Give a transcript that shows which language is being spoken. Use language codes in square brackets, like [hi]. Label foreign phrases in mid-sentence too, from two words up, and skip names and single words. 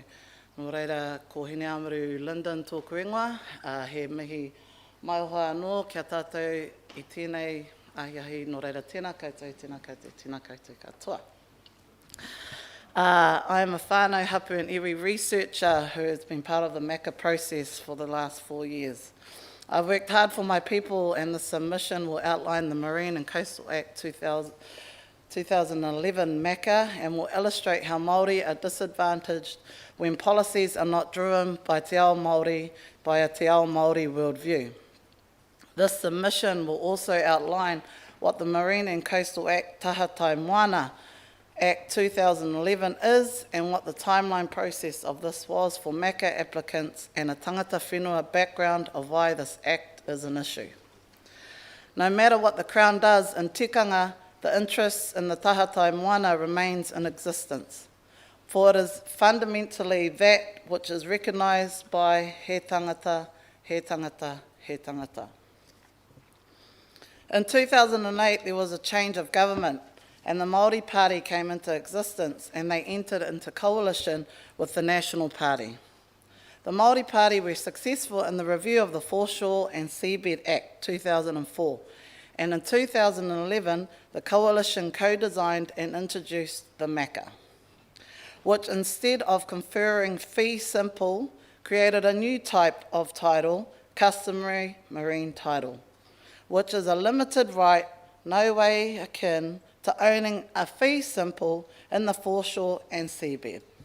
[mi] Nō reira, ko Hene Amaru Lyndon tōku ingoa, he mihi mai hoa anō kia tātou i tēnei ahiahi, nō reira tēnā koutou, tēnā koutou, tēnā koutou katoa. [en] I am a [mi] whānau hapu [en] and iwi researcher who has been part of the MACA process for the last 4 years. I've worked hard for my people, and the submission will outline the Marine and Coastal Act 2011 MACA and will illustrate how Māori are disadvantaged when policies are not driven by [mi] te ao Māori, [en] by a [mi] te ao Māori [en] worldview. This submission will also outline what the Marine and Coastal Act Tahatai Moana Act 2011 is and what the timeline process of this was for MACA applicants and a [mi] tangata whenua [en] background of why this act is an issue. No matter what the Crown does in tikanga, the interests in the [mi] Tahatai Moana [en] remains in existence, for it is fundamentally that which is recognised by [mi] he tangata, he tangata, he tangata. [en] In 2008, there was a change of government and the Māori Party came into existence and they entered into coalition with the National Party. The Māori Party were successful in the review of the Foreshore and Seabed Act 2004, and in 2011 the coalition co-designed and introduced the MACA, which instead of conferring fee simple, created a new type of title, customary marine title, which is a limited right, no way akin to owning a fee simple in the foreshore and seabed.